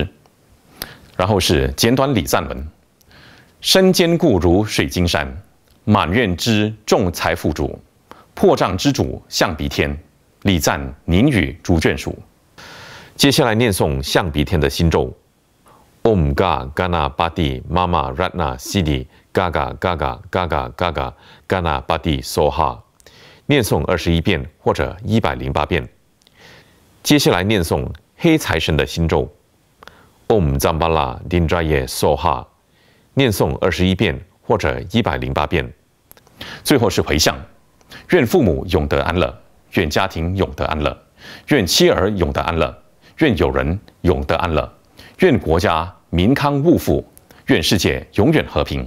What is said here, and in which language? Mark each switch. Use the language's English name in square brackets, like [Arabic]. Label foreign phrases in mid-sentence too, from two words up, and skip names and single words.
[Chinese] 然后是简短礼赞文：身坚固如水晶山，满愿之众财富主，破障之主象鼻天，礼赞您与诸眷属。接下来念诵象鼻天的心咒 ： [Sanskrit] ओं ग गण पति मम रत्न सिद्धि गग गग गग गग गण पति सोह. [Chinese] 念诵21遍或者108遍。接下来念诵黑财神的心咒 ： [Sanskrit] ओं जम्बल दिन्द्रये सोह. [Chinese] 念诵21遍或者108遍。最后是回向：愿父母永得安乐，愿家庭永得安乐，愿妻儿永得安乐，愿友人永得安乐，愿国家民康物富，愿世界永远和平。